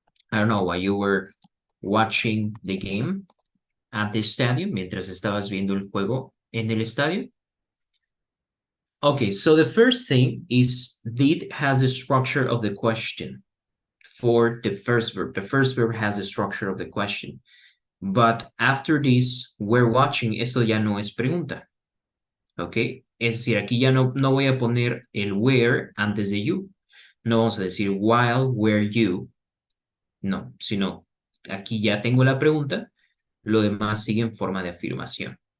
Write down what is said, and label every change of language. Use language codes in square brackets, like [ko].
[en] I don't know, while you were watching the game at the stadium, [es] mientras estabas viendo el juego en el estadio. [en] Okay, so the first thing is did has the structure of the question for the first verb. The first verb has the structure of the question. But after this, we're watching, [es] esto ya no es pregunta. Okay, es decir, aquí ya no voy a poner el where antes de you. No vamos a decir [en] while were you. [es] No, sino aquí ya tengo la pregunta. Lo demás sigue en forma de afirmación.